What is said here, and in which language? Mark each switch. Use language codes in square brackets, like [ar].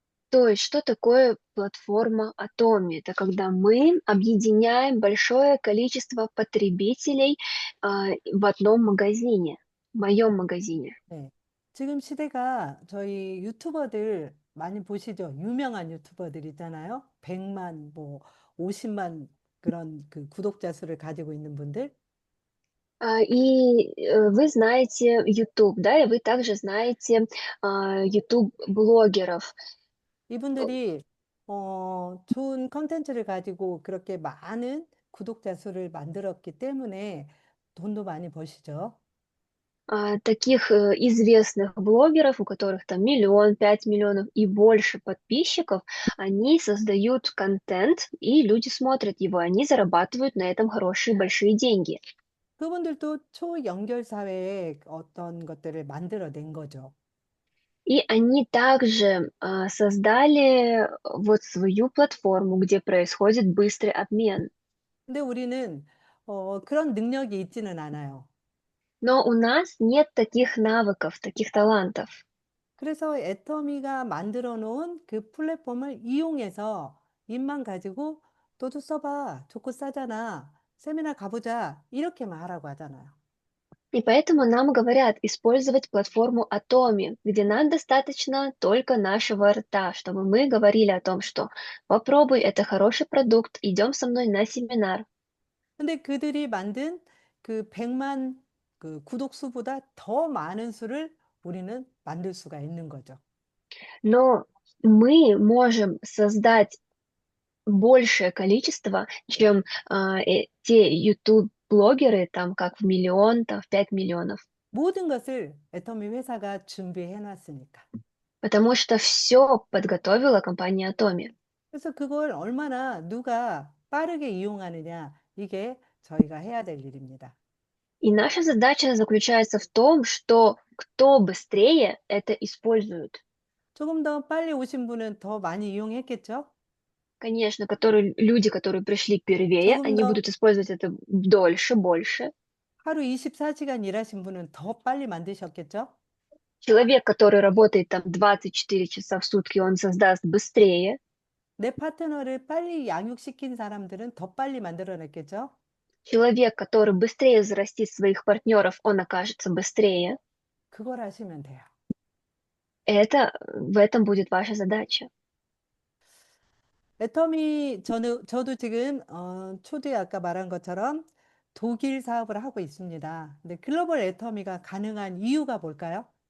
[ru] То есть, что такое платформа Atomi? Это когда мы объединяем большое количество потребителей в одном магазине, в моем магазине. [ko] 네. 지금 시대가 저희 유튜버들 많이 보시죠? 유명한 유튜버들 있잖아요. 100만, 뭐 50만 그런 그 구독자 수를 가지고 있는 분들. [ru] Вы знаете YouTube, да, и вы также знаете YouTube-блогеров. [ko] 이분들이 좋은 컨텐츠를 가지고 그렇게 많은 구독자 수를 만들었기 때문에 돈도 많이 버시죠. [ru] Таких известных блогеров, у которых там миллион, 5 миллионов и больше подписчиков, они создают контент, и люди смотрят его, они зарабатывают на этом хорошие большие деньги. [ko] 그분들도 초연결 사회의 어떤 것들을 만들어낸 거죠. [ru] И они также создали вот свою платформу, где происходит быстрый обмен. [ko] 근데 우리는 그런 능력이 있지는 않아요. [ru] Но у нас нет таких навыков, таких талантов. [ko] 그래서 애터미가 만들어 놓은 그 플랫폼을 이용해서 입만 가지고 너도 써봐. 좋고 싸잖아. 세미나 가보자. 이렇게만 하라고 하잖아요. [ru] И поэтому нам говорят использовать платформу Atomi, где нам достаточно только нашего рта, чтобы мы говорили о том, что попробуй, это хороший продукт, идем со мной на семинар. [ko] 근데 그들이 만든 그 100만 그 구독 수보다 더 많은 수를 우리는 만들 수가 있는 거죠. [ru] Но мы можем создать большее количество, чем те YouTube-блогеры, там как в миллион, там в 5 миллионов. [ko] 모든 것을 애터미 회사가 준비해 놨으니까. [ru] Потому что все подготовила компания Atomi. [ko] 그래서 그걸 얼마나 누가 빠르게 이용하느냐, 이게 저희가 해야 될 일입니다. [ru] И наша задача заключается в том, что кто быстрее это использует. [ko] 조금 더 빨리 오신 분은 더 많이 이용했겠죠? [ru] Конечно, люди, которые пришли первее, [ko] 조금 [ru] они [ko] 더 [ru] будут использовать это дольше, больше. [ko] 하루 24시간 일하신 분은 더 빨리 만드셨겠죠? [ru] Человек, который работает там 24 часа в сутки, он создаст быстрее. [ko] 내 파트너를 빨리 양육시킨 사람들은 더 빨리 만들어냈겠죠? [ru] Человек, который быстрее взрастит своих партнеров, он окажется быстрее. [ko] 그걸 하시면 돼요. [ru] В этом будет ваша задача. [ko] 저도 지금 초두에 아까 말한 것처럼 독일 사업을 하고 있습니다. 근데 글로벌 애터미가 가능한 이유가 뭘까요?